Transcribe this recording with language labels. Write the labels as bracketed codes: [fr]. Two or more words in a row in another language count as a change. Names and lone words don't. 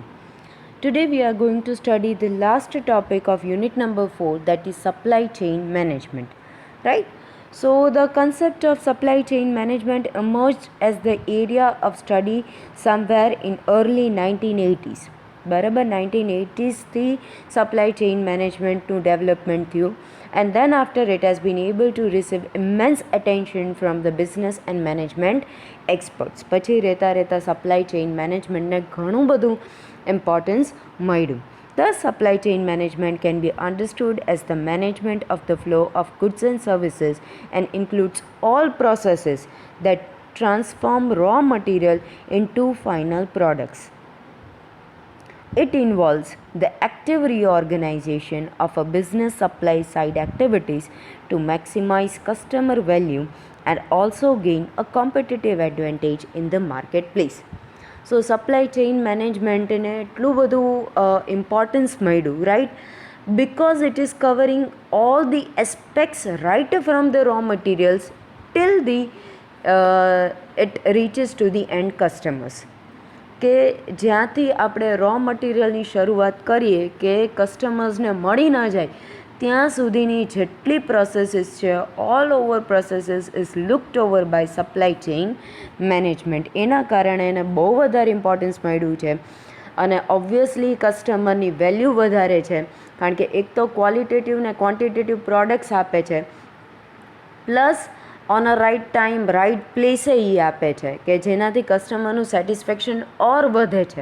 [en] Today, we are going to study the last topic of unit number 4, that is supply chain management. Right? So, the concept of supply chain management emerged as the area of study somewhere in early 1980s. [gu] બરાબર 1980sથી સપ્લાય ચેઇન મેનેજમેન્ટનું ડેવલપમેન્ટ થયું [en] and then after it has been able to receive immense attention from the business and management experts. [gu] પછી રહેતા [en] supply chain managementને [gu] ઘણું બધું ઇમ્પોર્ટન્સ મળ્યું. [en] Thus, supply chain management can be understood as the management of the flow of goods and services and includes all processes that transform raw material into final products. It involves the active reorganization of a business supply side activities to maximize customer value and also gain a competitive advantage in the marketplace. So supply chain management [gu] ને એટલું બધું ઇમ્પોર્ટન્સ મળ્યું, [en] right? Because it is covering all the aspects right from the raw materials till it reaches to the end customers. [gu] કે જ્યાંથી આપણે [en] raw materialની [gu] શરૂઆત કરીએ કે કસ્ટમર્સને મળી ના જાય ત્યાં સુધીની જેટલી પ્રોસેસીસ છે, [en] all over processes is looked over by supply chain management. [gu] એના કારણે એને બહુ વધારે ઇમ્પોર્ટન્સ મળ્યું છે અને ઓબ્વિયસલી કસ્ટમરની વેલ્યુ વધારે છે, કારણ કે એક તો ક્વોલિટેટિવ ને [en] quantitative products [gu] આપે છે, [en] plus on a right time right placeે [gu] એ આપે છે કે જેનાથી કસ્ટમરનું સેટિસ્ફેક્શન ઓર વધે છે.